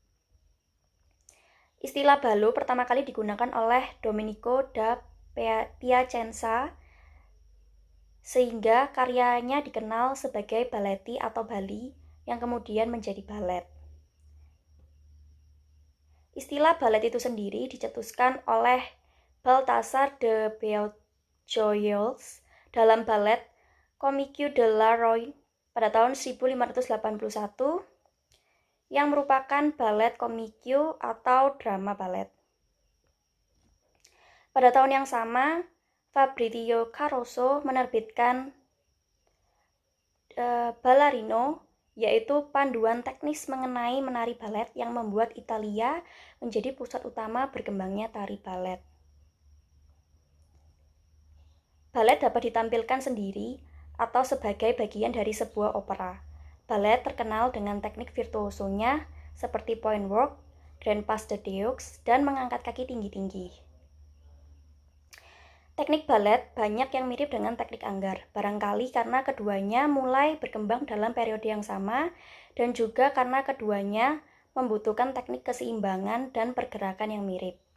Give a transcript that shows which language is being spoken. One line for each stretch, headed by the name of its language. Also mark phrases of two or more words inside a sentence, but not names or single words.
Indonesian: Istilah ballo pertama kali digunakan oleh Domenico da Piacenza sehingga karyanya dikenal sebagai baleti atau Bali yang kemudian menjadi balet. Istilah balet itu sendiri dicetuskan oleh Balthazar de Beaujoyeuse dalam balet Commedia de la Roy pada tahun 1581 yang merupakan balet komikio atau drama balet. Pada tahun yang sama, Fabrizio Caruso menerbitkan Ballarino, yaitu panduan teknis mengenai menari balet yang membuat Italia menjadi pusat utama berkembangnya tari balet. Balet dapat ditampilkan sendiri atau sebagai bagian dari sebuah opera. Balet terkenal dengan teknik virtuosonya seperti
English: point work,
French: grand pas de deux,
Indonesian: dan mengangkat kaki tinggi-tinggi. Teknik balet banyak yang mirip dengan teknik anggar, barangkali karena keduanya mulai berkembang dalam periode yang sama dan juga karena keduanya membutuhkan teknik keseimbangan dan pergerakan yang mirip.